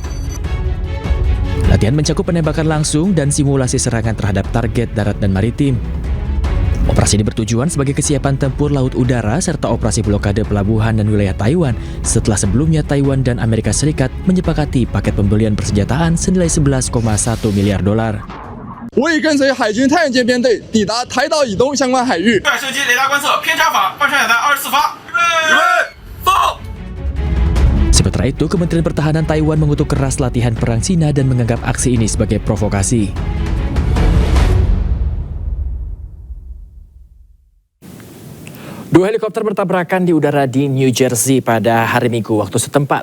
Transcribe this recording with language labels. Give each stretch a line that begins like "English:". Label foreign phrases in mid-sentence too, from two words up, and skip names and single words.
Indonesian: Latihan mencakup penembakan langsung dan simulasi serangan terhadap target darat dan maritim. Operasi ini bertujuan sebagai kesiapan tempur laut udara serta operasi blokade pelabuhan dan wilayah Taiwan setelah sebelumnya Taiwan dan Amerika Serikat menyepakati paket pembelian persenjataan senilai 11,1 miliar dolar.
Chinese: 我已跟随海军太原舰编队抵达台岛以东相关海域。对，射击雷达观测偏差法，半穿甲弹24发。预备，放。
Indonesian: Sementara itu, Kementerian Pertahanan Taiwan mengutuk keras latihan perang Cina dan menganggap aksi ini sebagai provokasi. Dua helikopter bertabrakan di udara di New Jersey pada hari Minggu waktu setempat.